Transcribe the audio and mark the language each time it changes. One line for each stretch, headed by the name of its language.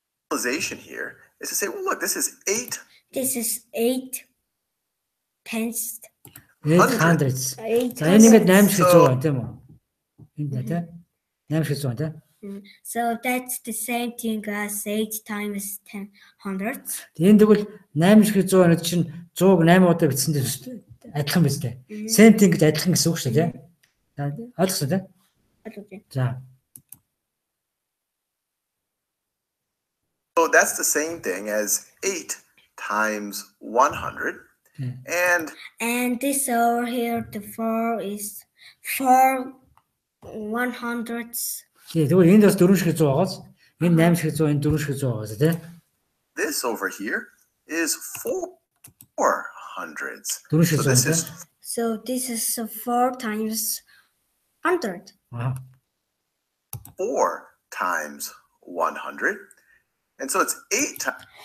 English: Realization here is to say, well, look, this is 8. This is 8 tens. 800.
Mongolian: За энэ ингээд 8 шиг 100 байна тийм үү? Энд тийм 8 шиг 100 тийм.
English: So that's the same thing as 8 times 10 hundreds.
Mongolian: Тэгээд тэгвэл 8 шиг 100 байна чинь 100-г 8 удаа бичсэндээ адилхан биз дээ. Same thing гэж адилхан гэсэн үг шүү дээ. Ойлгосон тийм? Ойлгосон. За.
English: So that's the same thing as 8 times 100. And this over here, the 4 is 4 100s.
Mongolian: Тэгвэл энд бас 4 шиг 100 байгаас энэ 8 шиг 100 энэ 4 шиг 100 байгаас тийм.
English: This over here is 4 hundreds. So this is 4 times 100. Wow. 4 times 100. And so it's 8 times.